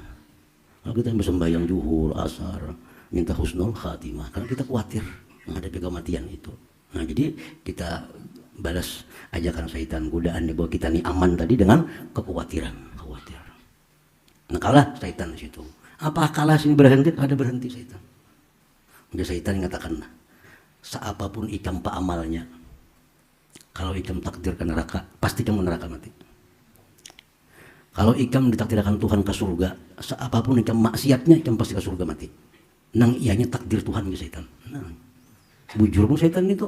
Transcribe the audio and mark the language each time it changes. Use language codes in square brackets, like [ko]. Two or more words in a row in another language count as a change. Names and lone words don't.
[id] Kalau kita bersembahyang zuhur, asar, minta [ar] حسن الخاتمة, [id] karena kita khawatir menghadapi kematian itu. Nah jadi kita balas ajakan syaitan, godaan bahwa kita ini aman tadi dengan kekhawatiran, khawatir. Nah kalah syaitan di situ. Apa kalah sini berhenti? Ada berhenti syaitan. Jadi syaitan mengatakan, [bjn] seapapun ikam pak amalnya, kalau ikam takdir ke neraka, pasti kamu neraka mati. Kalau ikam ditakdirkan Tuhan ke surga, seapapun ikam maksiatnya, ikam pasti ke surga mati. Nang ianya takdir Tuhan ke syaitan. Nah, bujur pun syaitan itu.